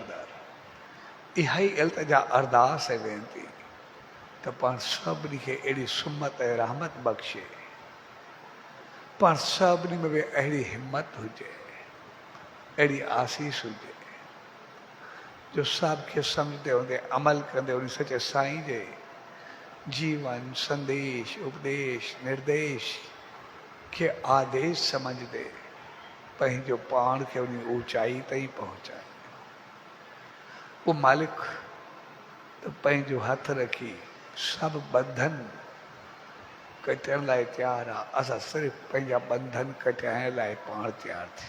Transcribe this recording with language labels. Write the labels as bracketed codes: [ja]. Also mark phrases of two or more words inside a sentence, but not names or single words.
[sd] दर इहा ई इल्तिजा अरदास ऐं वेनती त पाण सभिनी खे अहिड़ी सुमत ऐं रहमत बख़्शे, पाण सभिनी में बि अहिड़ी हिमत हुजे, अहिड़ी आसीस हुजे जो सभ खे सम्झंदे हूंदे अमल कंदे उन सचे साईं जे जीवन संदेश उपदेश निर्देश खे आदेश सम्झंदे पंहिंजो पाण खे उन ऊचाई ताईं पहुचाए। वो मालिक त पंहिंजो हथ रखी सभु बंधन कटण लाइ तयारु आहे। असां सिर्फ़ु पंहिंजा बंधन कटाइण लाइ पाण तयारु थियूं।